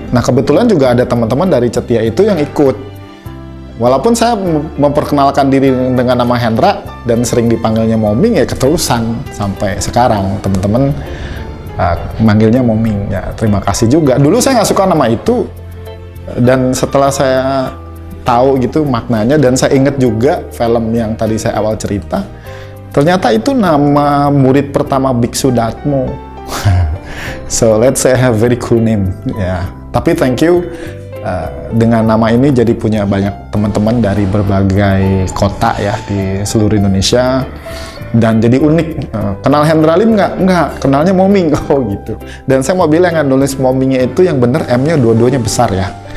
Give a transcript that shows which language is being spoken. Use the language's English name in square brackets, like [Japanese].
[Indonesian] Nah kebetulan juga ada teman-teman dari Cetia itu yang ikut. Walaupun saya memperkenalkan diri dengan nama Hendra dan sering dipanggilnya Moming, ya keterusan sampai sekarang teman-teman manggilnya Moming. Ya terima kasih juga. Dulu saya nggak suka nama itu, dan setelah saya tahu gitu maknanya dan saya ingat juga film yang tadi saya awal cerita, ternyata itu nama murid pertama Biksu Datmo. [English] So let's say I have very cool name [Indonesian] ya. Tapi [English] thank you, [Indonesian] dengan nama ini jadi punya banyak teman-teman dari berbagai kota ya di seluruh Indonesia, dan jadi unik. Kenal Hendra Lim nggak? Kenalnya Moming. Oh gitu. Dan saya mau bilang yang nulis Momingnya itu yang bener M-nya dua-duanya besar ya.